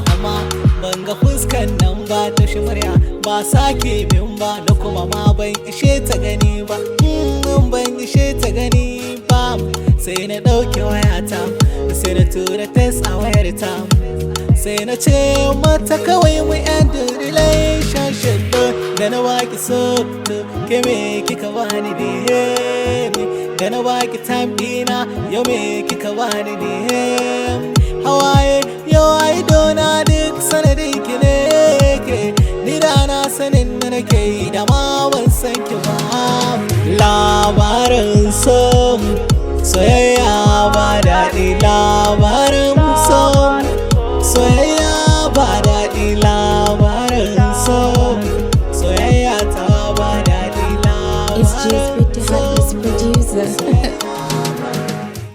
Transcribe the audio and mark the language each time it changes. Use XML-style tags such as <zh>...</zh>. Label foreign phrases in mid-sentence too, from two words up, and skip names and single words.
<ha>Amma ban ga fuskan nan ba ta shi murya, ba sake min ba, na kuma ma ban ishe ta gani ba. Mm, ban ishe ta gani ba. Sai na ɗauke wayata, sai na tura text a wayarta. Sai na ce mata kawai mu</ha> <en>end relationship.</en> <ha>Da na baki so, ke me kika bani ne? Da na baki time ɗina, yau me kika bani ne? Hawaye, yau ai dona duk sanadin ki ne ke. Ni da na sanin da nake yi da ma ban san ki ba. Labarin so, soyayya ba daɗi. Labarin so, soyayya ba daɗi. Labarin so, soyayya ta ba daɗi.</ha> <en>It's just with the Labarin so, hottest producer.</en>